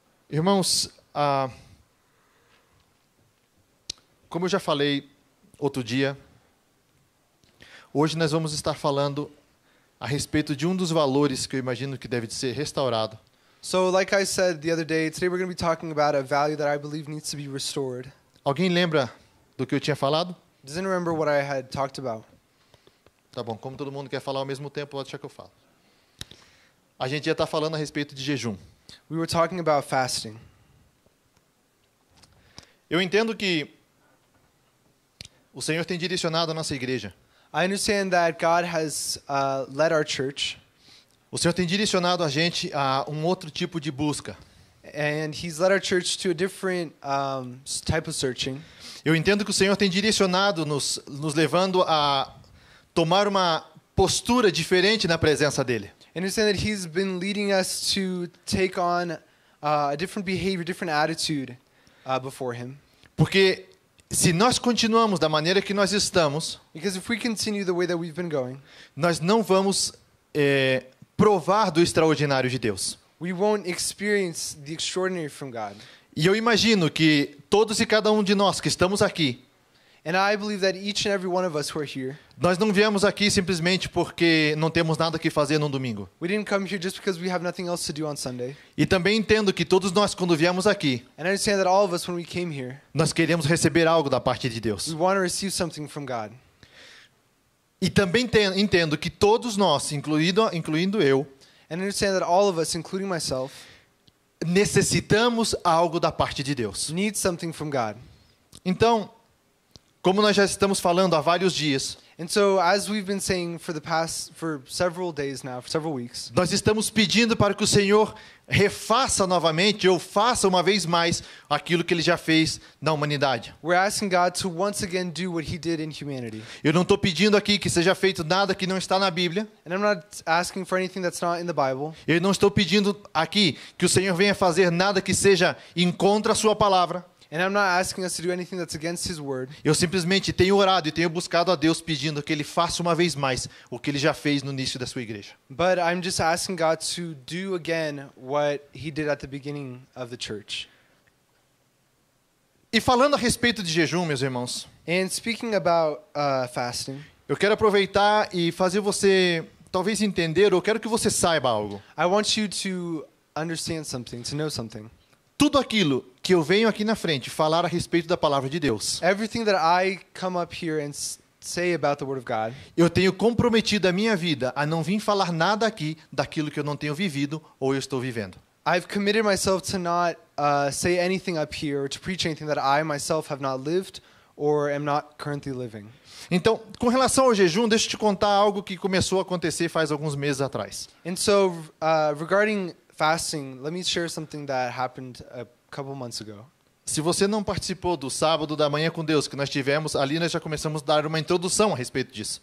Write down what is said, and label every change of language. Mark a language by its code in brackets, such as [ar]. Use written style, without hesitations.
[pt] Irmãos, como eu já falei outro dia, hoje nós vamos estar falando a respeito de um dos valores que eu imagino que deve ser restaurado. [en] So, like I said the other day, today we're going to be talking about a value that I believe needs to be restored. [pt] Alguém lembra do que eu tinha falado? [en] Does anyone remember what I had talked about? [pt] Tá bom, como todo mundo quer falar ao mesmo tempo, pode deixar que eu falo. A gente ia estar falando a respeito de jejum. [en] We were talking about fasting. [pt] Eu entendo que o Senhor tem direcionado a nossa igreja. [en] I understand that God has led our church, [pt] O Senhor tem direcionado a gente a um outro tipo de busca. [en] and He's led our church to a different type of searching. [pt] Eu entendo que o Senhor tem direcionado, nos levando a tomar uma postura diferente na presença dEle. [en] I understand that He's been leading us to take on a different behavior, different attitude before Him. [pt] Porque se nós continuamos da maneira que nós estamos, [en] Because if we continue the way that we've been going, [pt] nós não vamos provar do extraordinário de Deus. [en] we won't experience the extraordinary from God. [pt] E eu imagino que todos e cada um de nós que estamos aqui, [en] And I believe that each and every one of us who are here, [pt] nós não viemos aqui simplesmente porque não temos nada que fazer no domingo. [en] we didn't come here just because we have nothing else to do on Sunday. [pt] E também entendo que todos nós, quando viemos aqui, [en] And I understand that all of us, when we came here, [pt] nós queremos receber algo da parte de Deus. [en] we want to receive something from God. [pt] E também entendo que todos nós, incluindo eu, [en] And I understand that all of us, including myself, [pt] necessitamos algo da parte de Deus. [en] need something from God. [pt] Então, como nós já estamos falando há vários dias, [en] And so, as we've been saying for several days now, for several weeks, [pt] nós estamos pedindo para que o Senhor refaça novamente ou faça uma vez mais aquilo que Ele já fez na humanidade. [en] we're asking God to once again do what He did in humanity. [pt] Eu não estou pedindo aqui que seja feito nada que não está na Bíblia. [en] And I'm not asking for anything that's not in the Bible. [pt] Eu não estou pedindo aqui que o Senhor venha fazer nada que seja contra a sua palavra. [en] And I'm not asking us to do anything that's against His word. [pt] Eu simplesmente tenho orado e tenho buscado a Deus pedindo que Ele faça uma vez mais o que Ele já fez no início da sua igreja. [en] But I'm just asking God to do again what He did at the beginning of the church. [pt] E falando a respeito de jejum, meus irmãos, [en] And speaking about fasting, [pt] eu quero aproveitar e fazer você talvez entender, ou eu quero que você saiba algo. [en] I want you to understand something, to know something. [pt] Tudo aquilo que eu venho aqui na frente falar a respeito da palavra de Deus, [en] Everything that I come up here and say about the Word of God, [pt] eu tenho comprometido a minha vida a não vir falar nada aqui daquilo que eu não tenho vivido ou eu estou vivendo. [en] I've committed myself to not say anything up here or to preach anything that I myself have not lived or am not currently living. [pt] Então, com relação ao jejum, deixa eu te contar algo que começou a acontecer faz alguns meses atrás. [en] And so, regarding fasting, let me share something that happened a couple months ago. [pt] Se você não participou do sábado da manhã com Deus que nós tivemos, ali nós já começamos a dar uma introdução a respeito disso.